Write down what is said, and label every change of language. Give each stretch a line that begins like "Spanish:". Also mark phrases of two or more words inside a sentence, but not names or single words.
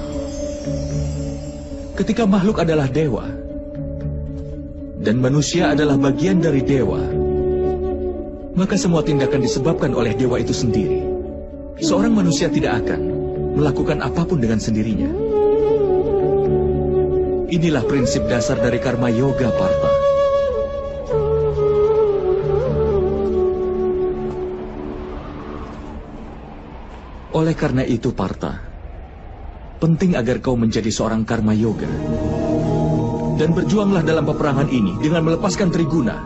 Indonesian: Ketika makhluk adalah dewa, dan manusia adalah bagian dari dewa, maka semua tindakan disebabkan oleh dewa itu sendiri. Seorang manusia tidak akan melakukan apapun dengan sendirinya. Inilah prinsip dasar dari karma yoga, Partha. Oleh karena itu, Partha, penting agar kau menjadi seorang karma yoga. Dan berjuanglah dalam peperangan ini dengan melepaskan Triguna.